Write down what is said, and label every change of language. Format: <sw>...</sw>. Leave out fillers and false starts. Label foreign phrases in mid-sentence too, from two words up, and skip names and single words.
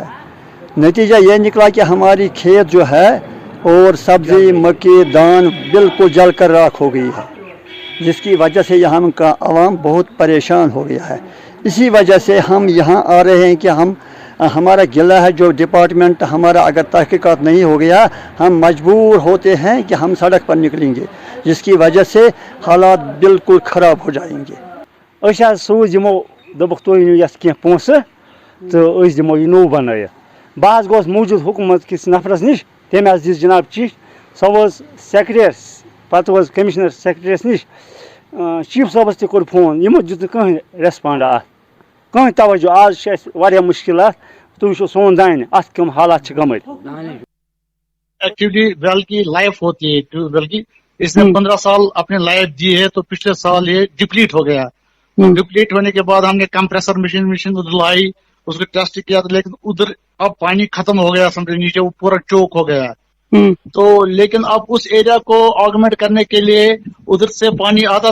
<hi>नतीजा ये निकला कि हमारी खेत जो है और सब्जी मक्की दान बिल्कुल जल कर राख हो गई है, जिसकी वजह से यहाँ का आवाम बहुत परेशान हो गया है। इसी वजह से हम यहाँ आ रहे हैं कि हमारा गिला है जो डिपार्टमेंट हमारा अगर तहकीकात नहीं हो गया, हम मजबूर होते हैं कि हम सड़क पर निकलेंगे, जिसकी वजह से हालात बिल्कुल ख़राब हो जाएंगे।</hi> <ks>सूझ यमो दोबुक तुम यस कह पोस तो दमो यह नौ बन बह गोस मौजूद हुकूमत किस नफरस निश तम दिस जनाब चिट्ठ सो सेक्रेटरीस पत कमिश्नर सेक्रेटरीस निश चीफ साहबस तक कोर फोन यमो दित कहीं रेस्पॉन्ड कहीं तवज्जो आज मुश्किल तुम सोन दान अत कम हालात गमत</ks> <hi>एक्चुअली वेल की लाइफ होती है ट्यूबवेल की इसने 15 साल अपने लाइफ दी है तो पिछले साल ये डिप्लीट हो गया डिप्लीट होने के बाद हमने</hi> <en>compressor machine</en> <hi>उधर लाई उसको टेस्ट किया था लेकिन उधर अब पानी खत्म हो गया समझे नीचे वो पूरा चोक हो गया तो लेकिन अब उस एरिया को ऑगमेंट करने के लिए उधर से पानी आता</hi>